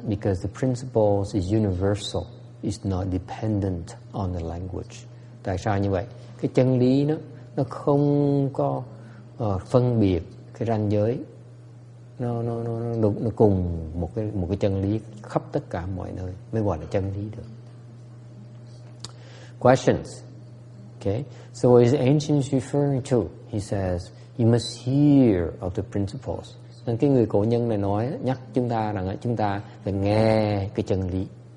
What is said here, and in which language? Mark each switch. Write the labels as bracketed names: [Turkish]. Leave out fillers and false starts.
[English] Because the principles is universal. It's not dependent on the language. [Vietnamese] Tại sao như vậy? Cái chân lý nó không có phân biệt cái ranh giới, nó cùng một cái chân lý khắp tất cả mọi nơi mới gọi là chân lý được. [English] Questions. Okay, so what is the ancients referring to? He says you must hear of the principles. [Vietnamese] Nên cái người cổ nhân này nói, nhắc chúng ta rằng chúng ta phải nghe cái chân lý.